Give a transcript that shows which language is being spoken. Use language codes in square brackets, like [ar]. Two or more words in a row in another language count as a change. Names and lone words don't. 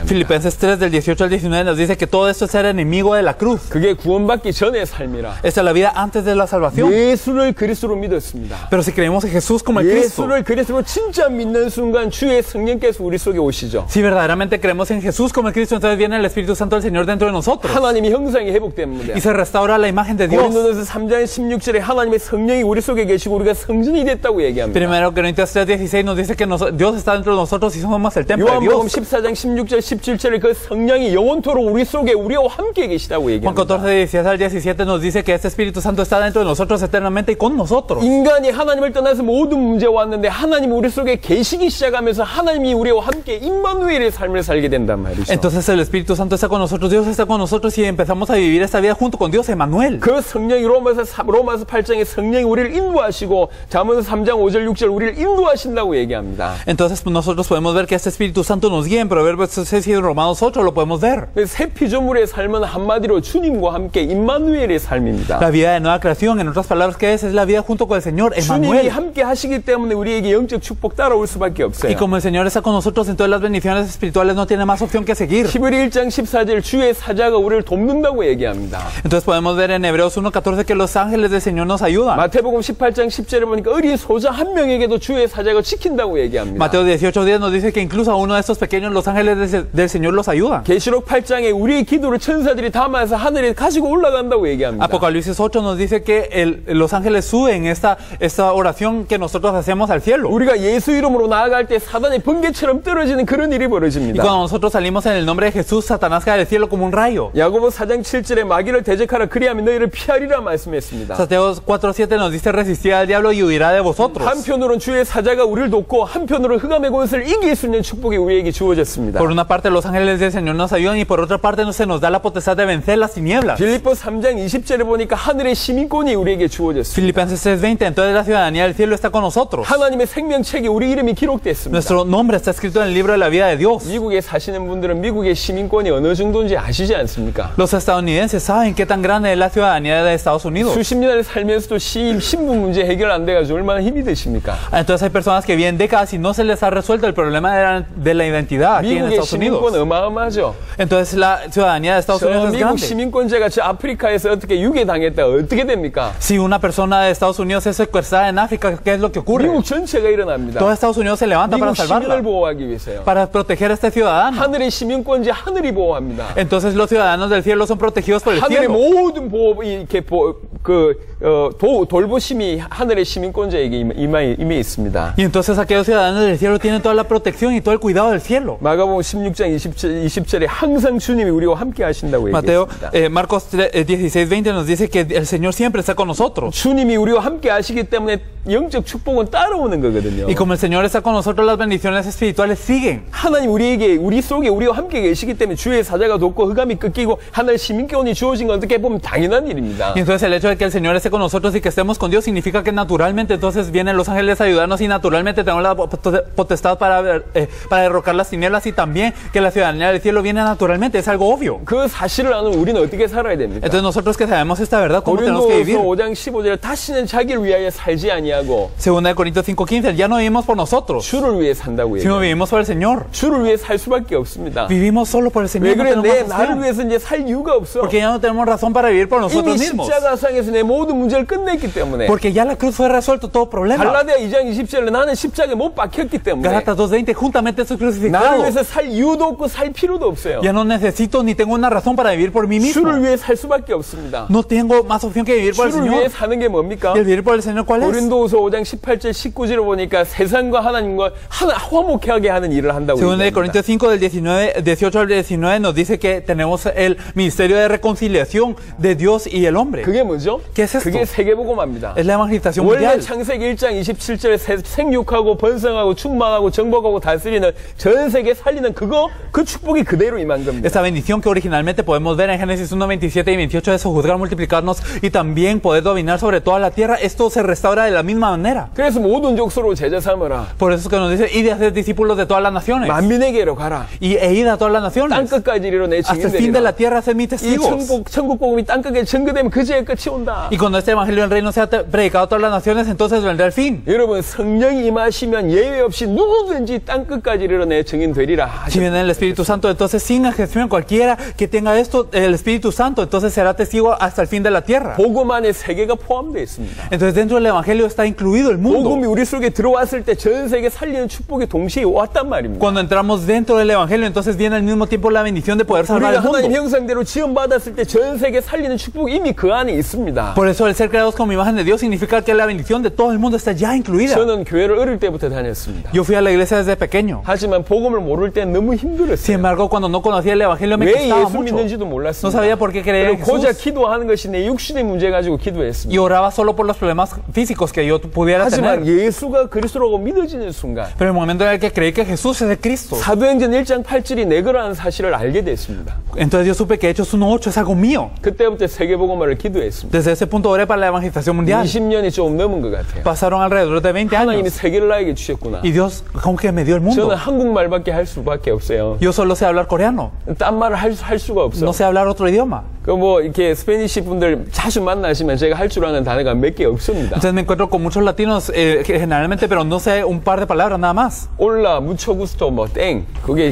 [es] Filipenses 3 del 18 al 19 nos dice que todo esto es ser enemigo de la cruz. [ko] 그게 구원받기 전의 삶이라. [es] Esta es la vida antes de la salvación. [ko] 예수를 그리스도로 믿었습니다. [es] Pero si creemos en Jesús como el Cristo, [ko] 예수를 그리스도로 진짜 믿는 순간 주의 성령께서 우리 속에 오시죠. [es] si verdaderamente creemos en Jesús como el Cristo, entonces viene el Espíritu Santo del Señor dentro de nosotros [ko] 하나님이 형상이 회복됩니다. [es] y se restaura la imagen de Dios. [ko] 고린도전서 3장 16절에 하나님의 성령이 우리 속에 계시고 우리가 성전이 됐다고 얘기합니다. [es] Primero Corintios 3:16 nos dice que Dios está dentro de nosotros y somos el templo de [ko] 요한복음 [es] Dios. [ko] 14장 16절 17절에 그 성령이 영원토록 우리 속에 우리와 함께 계시다고 [es] Juan [ko] 얘기합니다. [es] 14, 16 al 17 nos dice que este Espíritu Santo está dentro de nosotros eternamente y con nosotros. [ko] 인간이 하나님을 떠나서 모든 문제가 왔는데 하나님이 우리 속에 계시기 시작하면서 하나님이 우리와 함께 임마누엘의 삶을 살게 된단 말이죠. [es] Entonces el Espíritu Santo está con nosotros, Dios está con nosotros y empezamos a vivir esta vida junto con Dios, Emmanuel. [ko] 그 성령이 로마서 8장에 성령이 우리를 인도하시고 잠언서 3장 5절 6절 우리를 인도하신다고 얘기합니다. [es] Entonces nosotros podemos ver que este Espíritu Santo nos guía. En Proverbios 6 y en Romanos 8 lo podemos ver. [ko] 새 피조물의 삶은 한마디로 주님과 함께 임마누엘의 삶입니다. [es] La vida de nueva creación, en otras palabras, ¿qué es? Es la vida junto con el Señor, [ko] 주님이 [es] Emmanuel. [ko] 함께 하시기 때문에 우리에게 영적 축복 따라올 수밖에 없어요. [es] Y como el Señor está con nosotros, entonces las bendiciones espirituales no tienen más opción que seguir. [ko] 히브리 1장 14절 주의 사자가 우리를 돕는다고 얘기합니다. [es] Entonces podemos ver en Hebreos 1:14 que los ángeles del Señor nos ayudan. [ko] 마태복음 18장 10절에 보니까 어린 소자 한 명에게도 주의 사자가 지킨다고 얘기합니다. [es] Mateo 18:10 nos dice que incluso a uno de estos pequeños los ángeles del Señor los ayudan. [ko] 계시록 8장에 우리의 기도를 천사들이 담아서 하늘에 가지고 올라간다고 얘기합니다. [es] Apocalipsis 8 nos dice que los ángeles suben esta oración que nosotros hacemos al cielo. [ko] 우리가 예수 이름으로 나아갈 때 사단이 번개처럼 떨어지는 그런 일이 [es] Y [ko] 벌어집니다. [es] cuando nosotros salimos en el nombre de Jesús, Satanás cae del cielo como un rayo. [ko] 야고보 4장 7절에 마귀를 대적하라 그리하면 너희를 피하리라 말씀했습니다. [es] Mateo 4:7 nos dice resistir al diablo y huirá de vosotros. [ko] 한편으로는 주의 사자가 우리를 돕고 한편으로는 흑암의 권세를 이길 수 있는 축복이 우리에게 주어졌습니다. [es] Por una parte los ángeles del Señor nos ayudan y por otra parte se nos da la potestad de vencer las tinieblas. [ko] 빌립보 3장 20절에 보니까 하늘의 시민권이 우리에게 주어졌습니다. [es] Filipenses 3:20, entonces la ciudadanía del cielo está con nosotros. [ko] 하나님의 생명책에 우리 이름이 기록됐습니다. [es] Nuestro nombre está escrito en el libro de la vida de Dios. [ko] 미국에 사시는 분들은 미국의 시민권이 어느 정도인지 아시지 않습니까? [es] Los estadounidenses saben qué tan grande es la ciudadanía de Estados Unidos. [ko] 수십 년을 살면서도 신분 문제 해결 안 돼가지고 얼마나 힘이 드십니까? [es] Entonces hay personas que viven décadas y no se les ha resuelto el problema de la identidad aquí en [ko] 미국의 [es] Estados [ko] 시민권 [es] Unidos. [ko] 어마어마하죠. [es] Entonces la ciudadanía de Estados [ko] 저 [es] Unidos es [ko] 미국 [es] grande. [ko] 시민권자가 저 아프리카에서 어떻게 유괴당했다 어떻게 됩니까? [es] Si una persona de Estados Unidos es secuestrada en África, ¿qué es lo que ocurre? [ko] 미국 전체가 일어납니다. [es] Todo Estados Unidos se levanta para [ko] 미국 시민을 [es] salvarla, [ko] 보호하기 위해서요. [es] para proteger a este ciudadano. [ko] 하늘의 시민권자 하늘이 보호합니다. [es] Entonces los ciudadanos del cielo son protegidos por el [ko] 하늘의 [es] cielo. [ko] 모든 보호 이렇게 돌보심이 하늘의 시민권자에게 임해 있습니다. [es] Y entonces aquellos ciudadanos del cielo tienen toda la protección y todo el cuidado del cielo. [ko] 마가복음 16장 20절에 항상 주님이 우리와 함께 하신다고 [es] Mateo, [ko] 얘기했습니다. [es] Marcos 16:20 nos dice que el Señor siempre está con nosotros. [ko] 주님이 우리와 함께 하시기 때문에 영적 축복은 따라오는 거거든요. [es] Y como el Señor está con nosotros, las bendiciones espirituales siguen. [ko] 하나님 우리 속에 우리와 함께 계시기 때문에 주의 사자가 돕고 흑암이 꺾이고 하늘 시민권이 주어진 건 어떻게 보면 당연한 일입니다. [es] Y entonces el hecho de que el Señor esté con nosotros y que estemos con Dios significa que naturalmente entonces vienen los ángeles a ayudarnos y naturalmente tenemos la potestad para derrocar las tinieblas y también que la ciudadanía del cielo viene naturalmente, es algo obvio. [ko] 그 사실을 아는 우리는 어떻게 살아야 됩니까? [es] Entonces nosotros que sabemos esta verdad, ¿cómo tenemos que [ko] 고린도후서 [es] vivir? [ko] 5장 15절에 다시는 자기를 위하여 살지 아니하고 [es] Segunda de Corintios 5:15, ya no vivimos por nosotros, [ko] 주를 위해 산다고 [es] sino [ko] 얘기해요. [es] vivimos por el Señor. [ko] 주를 위해 살 수밖에 없습니다. [es] Vivimos solo por el [ko] 왜 [es] Señor. No [ko] 그래? [es] tenemos [ko] 내 [es] más [ko] 나를 [es] opción, [ko] 위해서 이제 살 이유가 없어. [es] porque ya no tenemos razón para vivir por [ko] 이미 [es] nosotros mismos. [ko] 십자가상에서 내 모든 문제를 끝냈기 때문에. [es] Porque ya la cruz fue resuelto todo problema. [ko] 갈라디아 2장 20절에 나는 십자가에 못 박혔기 때문에 [es] Gálatas 2:20, juntamente estoy [ko] 나를 [es] crucificado. [ko] 위해서 살 이유도 없고 살 필요도 없어요. [es] Ya no necesito ni tengo una razón para vivir por mí mismo. [ko] 주를 위해 살 수밖에 없습니다. [es] No tengo más opción que vivir por el [ko] 주를 위해 [es] Señor. [ko] 사는 게 뭡니까? [es] ¿Y el vivir por el Señor cuál es? [ko] 고린도후서 5장 18절 19절을 보니까 세상과 하나님과 화목하게 하는 일을 한다고 [es] Según de [ko] 얘기합니다. [es] Corintios 5, del 18 al 19, nos dice que tenemos el ministerio de reconciliación de Dios y el hombre. [ko] 그게 뭐죠? [es] ¿Qué es esto? [ko] 그게 세계복음화입니다. [es] Es la evangelización [ko] 원래 [es] mundial. [ko] 창세기 1장 27절에 생육하고 번성하고 충만하고 정복하고 다스리는 전 세계 살리는 그 축복이 그대로 임한 겁니다. [es] Esta bendición que originalmente podemos ver en Génesis 1, 27 y 28 de sojuzgar, multiplicarnos y también poder dominar sobre toda la tierra, esto se restaura de la misma manera. [ko] 그래서 모든 족속으로 제자 삼으라. [es] Por eso es que nos dice, id y haced discípulos de todas las naciones. [ko] 만민에게로 가라. [es] E id a todas las naciones. [ko] 땅끝까지 이르러 내 [es] Hasta el fin de [ko] 증인되리라. [es] la tierra, sed mis [ko] 이 [es] testigos. [ko] 천국 복음이 땅끝에 증거되면 그제야 끝이 온다. [es] Y cuando este evangelio del reino sea predicado a todas las naciones, entonces vendrá el fin. [ko] 여러분 성령이 임하시면 예외 없이 누구든지 땅끝까지 이르러 내 증인 되리라. [es] Si viene el Espíritu Santo, entonces sin excepción cualquiera que tenga esto, el Espíritu Santo, entonces será testigo hasta el fin de la tierra. [ko] 복음 안에 세계가 포함되어 있습니다. [es] Entonces dentro del evangelio está incluido el mundo. [ko] 복음이 우리 속에 들어왔을 때 전 세계 살리는 축복이 동시에 왔단 말입니다. [es] Cuando entramos dentro del evangelio, entonces viene al mismo tiempo la bendición de poder salvar [ko] 우리가 [es] el [ko] 하나님 [es] mundo. [ko] 형상대로 지음받았을 때 전 세계 살리는 축복이 이미 그 안에 있습니다. [es] Por eso el ser creados como imagen de Dios significa que la bendición de todo el mundo está ya incluida. [ko] 저는 교회를 어릴 때부터 다녔습니다. [es] Yo fui a la iglesia desde pequeño. [ko] 하지만 복음을 모를 때 너무 [es] Sin [ko] 힘들었어요. [es] embargo, cuando no conocía el evangelio me [ko] 왜 [es] costaba [ko] 예수 [es] mucho. [ko] 믿는지도 [es] No [ko] 몰랐습니다. [es] sabía por qué creer en [ko] 그리고 고작 [es] Jesús. [ko] 기도하는 것이 내 육신의 문제 가지고 [es] Y [ko] 기도했습니다. [es] oraba solo por los problemas físicos que yo pudiera [ko] 하지만 [es] tener. [ko] 예수가 그리스도라고 믿어지는 순간 [es] Pero el momento en el que creí que Jesús es de Cristo, [ko] 사도행전 1장 8절이 내 거라는 사실을 알게 됐습니다. [es] entonces yo supe que Hechos 1:8 es algo mío. [ko] 그때부터 세계복음화를 기도했습니다. [es] Desde ese punto oré para la evangelización mundial. [ko] 20년이 조금 넘은 것 같아요. [es] Pasaron alrededor de 20 [ko] 하나님이 [es] años. [ko] 세계를 나에게 주셨구나. [es] Y Dios como que me dio el mundo. [ko] 저는 한국말밖에 할 수밖에 없어요. [es] Yo solo sé hablar coreano. [ko] 딴 말을 할 수가 없어. [es] No sé hablar otro idioma. [ko] 그 뭐 이렇게 스페니시 분들 자주 만나시면 제가 할 줄 아는 단어가 몇 개 없습니다. [es] Entonces me encuentro con muchos latinos generalmente, pero no sé un par de palabras nada más. Hola, mucho gusto, [ko] 뭐 땡. 그게